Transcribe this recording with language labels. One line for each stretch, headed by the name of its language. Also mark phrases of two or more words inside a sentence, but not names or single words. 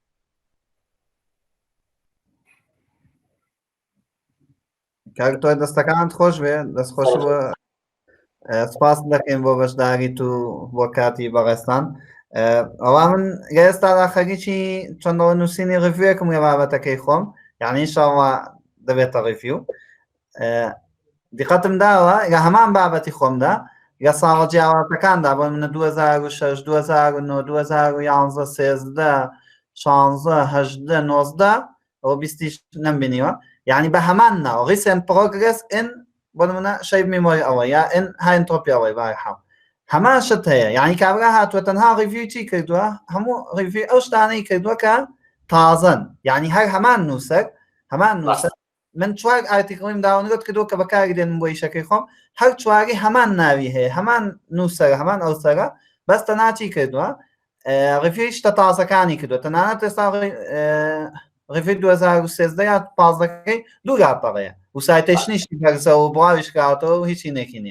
Central Kurdish: کاک تۆ دەستەکانت خۆش بێ دەست خۆش بە سپاس دەکەین بۆ بەشداریت و بۆ کاتی بەڕێستان ئەوە من ئێستا خەریکی چەندەوە نووسینی ڕڤیوەکەم لە بابەتەکەی خۆم یعنی ئینشاڵڵا دەبێتە ڕڤیو دیقەتم داوە لە هەمان بابەتی خۆمدا لە ساڵە جیاوازەکاندا بۆ منە 2006 2009 2011 13 16 18 19 ئەوە 20 نەمبینیوە یعنی بە هەمان ناوە
English: recent progress in
Central Kurdish: بۆ منە
English: shape memory
Central Kurdish: ئەوە یا
English: in high entropy
Central Kurdish: ئەوەی بارحاو هەمان شت هەیە یعنی کابرا هاتووە تەنها ڕیڤیو چی کردووە هەموو ڕیڤیو ئەو شتانەی کردووە کە تازەن یعنی هەر هەمان نووسەر من چوار ئارتیکڵیم داونلۆد کردووە کە بەکاری دێنم بۆ ئیشەکەی خۆم هەر چواری هەمان ناوی هەیە هەمان نووسەرە هەمان ئەوسەرە بەس تەنها چی کردووە ڕیڤیو شتە تازەکانی کردووە تەنانەت ئێستا ڕیڤیو 2013 یا 15ەکەی دوو لاپەڕەیە و سایتیشنیشی بەرزە و بڵاویش کاتەوە و هیچی نێکی نییە